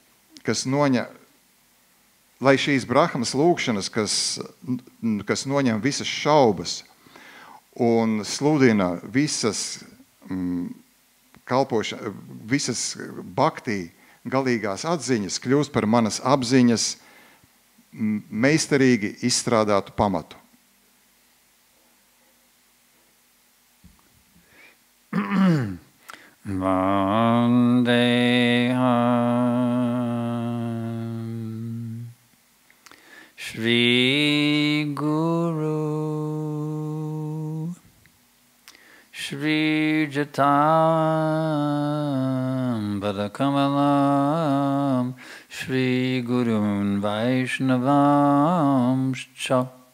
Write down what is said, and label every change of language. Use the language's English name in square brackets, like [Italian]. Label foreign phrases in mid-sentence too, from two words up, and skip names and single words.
[Latvian] kas noņem visas šaubas un sludina visas visas baktī galīgās atziņas, kļūst par manas apziņas meistarīgi izstrādātu pamatu. [Sanskrit] वन्देहम् श्री गुरु श्री जतम् पदकमलम् श्री गुरून् वैष्णवम् च